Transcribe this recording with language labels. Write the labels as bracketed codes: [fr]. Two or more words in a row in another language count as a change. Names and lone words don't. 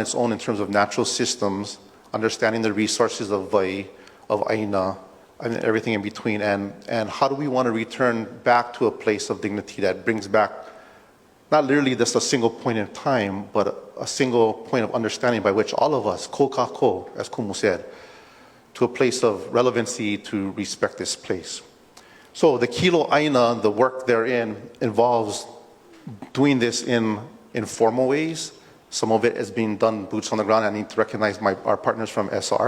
[en] its own in terms of natural systems, understanding the resources of Vai, of Aina, and everything in between, and how do we want to return back to a place of dignity that brings back not literally just a single point in time, but a single point of understanding by which all of us, [haw] ko ka ko, [en] as Kumu said, to a place of relevancy to respect this place. So the [haw] Kilo Aina, [en] the work therein, involves doing this in informal ways. Some of it is being done boots on the ground. I need to recognize our partners from SR.